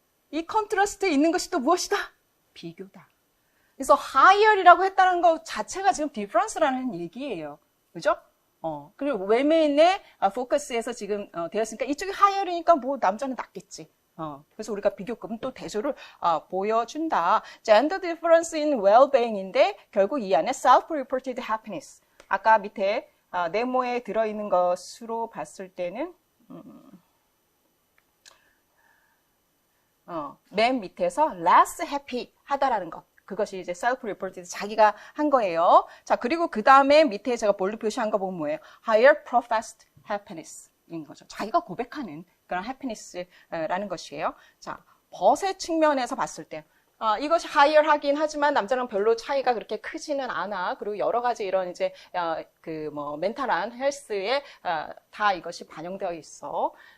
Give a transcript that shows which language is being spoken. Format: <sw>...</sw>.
<ko>이 컨트라스트에 있는 것이 또 무엇이다? 비교다. 그래서 higher이라고 했다는 것 자체가 지금 difference라는 얘기예요. 그죠? 그리고 women의 포커스에서 지금 되었으니까 이쪽이 higher이니까 뭐 남자는 낫겠지. 그래서 우리가 비교급은 또 대조를 보여준다.</ko> <en>Gender difference in well-being인데</en> <ko>결국 이 안에</ko> <en>self-reported happiness.</en> <ko>아까 밑에 네모에 들어있는 것으로 봤을 때는 맨 밑에서</ko> <en>less happy</en> <ko>하다라는 것. 그것이 이제 self-reported 자기가 한 거예요. 자, 그리고 그 다음에 밑에 제가 볼로 표시한 거 보면 뭐예요?</ko> <en>higher professed happiness</en> <ko>인 거죠. 자기가 고백하는 그런 happiness라는 것이에요. 자, 벗의 측면에서 봤을 때 이것이 higher 하긴 하지만 남자랑 별로 차이가 그렇게 크지는 않아. 그리고 여러 가지 이런 이제 멘탈한 헬스에 다 이것이 반영되어 있어.</ko>